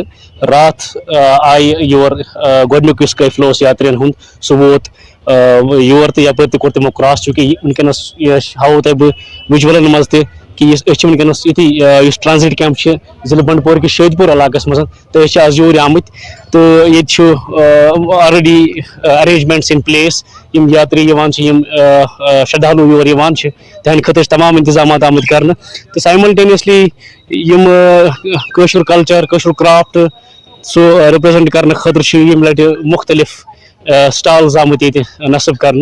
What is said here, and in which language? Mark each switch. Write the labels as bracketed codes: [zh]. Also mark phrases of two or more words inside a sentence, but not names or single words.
[ks] راتھ آیہِ یور گۄڈنیُک یُس قٲفلہٕ اوس یاترین ہُنٛد سُہ ووت یور تہٕ یپٲرۍ تہِ کوٚر تِمو کراس. چوٗنٛکہِ وٕنکیٚنس ہاوو تۄہہِ بہٕ وِجولن منٛز تہِ کہ أسۍ چھِ وٕنکیٚنس ییٚتی یُس [en] transit camp [ks] چھِ ضلعہٕ بنڈپور کِس شٲدۍ پوٗر علاقس منٛز, تہٕ أسۍ چھِ آز یور آمٕتۍ. تہٕ ییٚتہِ چھُ [en] already arrangements in place. [ks] یِم یاتری یِوان چھِ, یِم شردالوٗ یور یِوان چھِ, تِہنٛدِ خٲطرٕ چھِ تمام انتظامات آمٕتۍ کرنہٕ. تہٕ سایملٹینیسلی یِم کٲشُر کلچر کٲشُر کرافٹ سُہ رِپرٛزنٹ کرنہٕ خٲطرٕ چھِ ییٚمہِ لٹہِ مُختٔلِف سٹالز آمٕتۍ ییٚتہِ نصب کرنہٕ.